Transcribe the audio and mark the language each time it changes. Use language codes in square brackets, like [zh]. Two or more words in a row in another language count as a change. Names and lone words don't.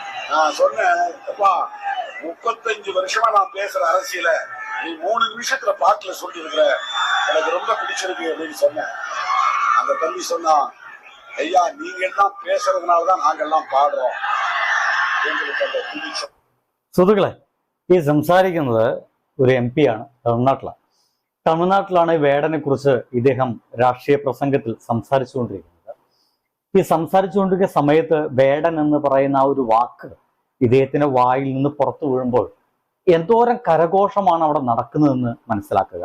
[ta] நான் சொன்னேன், அப்பா 35 வருஷமா நான் பேசுற அரசியல நீ 3 நிமிஷத்துல பாட்டுல சொல்லி இருக்கிற, எனக்கு ரொம்ப பிடிச்சிருக்கு அப்படின்னு சொன்னேன். அந்த தம்பி சொன்னா, ஐயா நீங்க எல்லாம் பேசுறதுனாலதான் நாங்கெல்லாம் പാടുறோം. എங்களுக்கு அந்த பிடிச்ச [ml] സുഹൃത്തുക്കളെ, ഈ സംസാരിക്കുന്നത് ഒരു MP ആണ്, തമിഴ്നാട്ടിലാണ് വേടനെ കുറിച്ച് ഇദ്ദേഹം രാഷ്ട്രീയ പ്രസംഗത്തിൽ സംസാരിച്ചുകൊണ്ടിരിക്കുന്നത്. ഈ സംസാരിച്ചുകൊണ്ടിരിക്കുന്ന സമയത്ത് വേടൻ എന്ന് പറയുന്ന ആ ഒരു വാക്ക് ഇദ്ദേഹത്തിന്റെ വായിൽ നിന്ന് പുറത്തു വീഴുമ്പോൾ എന്തോരം കരഘോഷമാണ് അവിടെ നടക്കുന്നതെന്ന് മനസ്സിലാക്കുക.